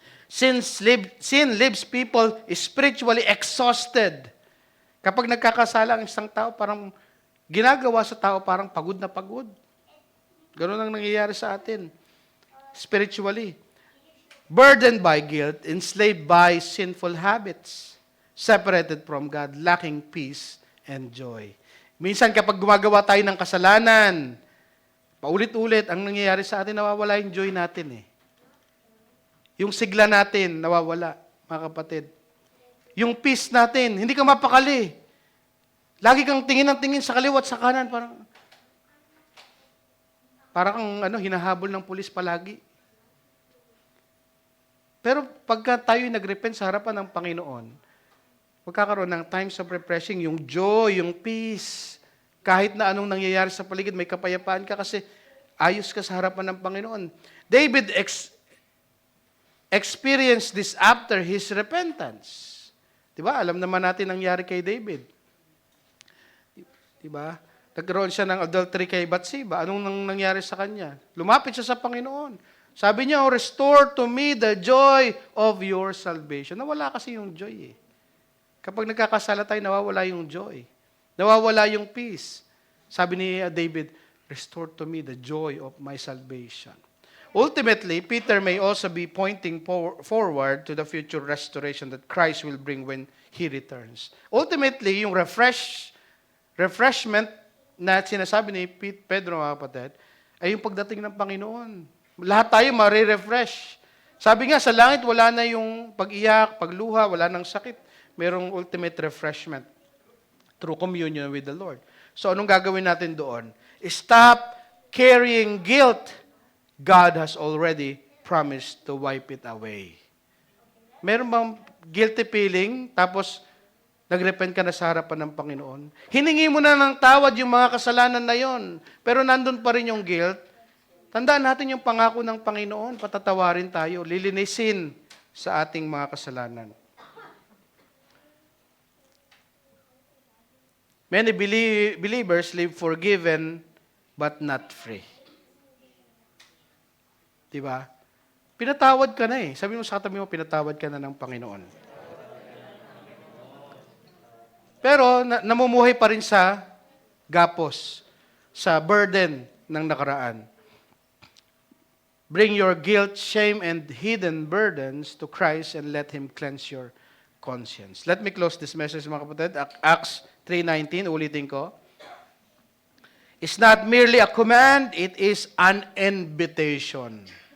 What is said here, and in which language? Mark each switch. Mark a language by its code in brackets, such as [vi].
[en] Sin leaves people spiritually exhausted. [tl] Kapag nagkakasala ang isang tao, parang ginagawa sa tao parang pagod na pagod. Ganun ang nangyayari sa atin. [en] Spiritually. Burdened by guilt, enslaved by sinful habits, separated from God, lacking peace and joy. [tl] Minsan kapag gumagawa tayo ng kasalanan, paulit-ulit, ang nangyayari sa atin, nawawala yung joy natin eh. Yung sigla natin, nawawala, mga kapatid. Yung peace natin, hindi ka mapakali. Lagi kang tingin ng tingin sa kaliwa at sa kanan, parang hinahabol ng pulis palagi. Pero pagka tayo nagrepent sa harapan ng Panginoon, magkakaroon ng [en] times of refreshing, [tl] yung joy, yung peace. Kahit na anong nangyayari sa paligid, may kapayapaan ka kasi ayos ka sa harapan ng Panginoon. [en] David experienced this after his repentance. [tl] Diba? Alam naman natin ang nangyari kay David. Diba? Nagkaroon siya ng adultery kay Bathsheba. Anong nangyari sa kanya? Lumapit siya sa Panginoon. Sabi niya, [en] restore to me the joy of your salvation. [tl] Nawala kasi yung joy eh. Kapag nagkakasala tayo, nawawala yung joy. Nawawala yung peace. Sabi ni David, [en] restore to me the joy of my salvation. Ultimately, Peter may also be pointing forward to the future restoration that Christ will bring when He returns. [tl] Ultimately, yung refreshment na sinasabi ni Pedro, mga kapatid, ay yung pagdating ng Panginoon. Lahat tayo marirefresh. Sabi nga, sa langit, wala na yung pag-iyak, pagluha, wala nang sakit. Merong [en] ultimate refreshment through communion with the Lord. [tl] So, anong gagawin natin doon? [en] Stop carrying guilt. God has already promised to wipe it away. [tl] Meron bang guilty feeling, tapos nagrepent ka na sa harapan ng Panginoon? Hiningi mo na ng tawad yung mga kasalanan na yon, pero nandun pa rin yung guilt. Tandaan natin yung pangako ng Panginoon, patatawarin tayo, lilinisin sa ating mga kasalanan. [en] Many believers live forgiven but not free. [tl] Diba? Pinatawad ka na eh. Sabi mo sa katabi mo, pinatawad ka na ng Panginoon. Pero namumuhay pa rin sa gapos, sa burden ng nakaraan. [en] Bring your guilt, shame, and hidden burdens to Christ and let Him cleanse your conscience. Let me close this message, [tl] mga kapatid. [en] Acts 3:19, [tl] ulitin ko. [en] It's not merely a command, it is an invitation.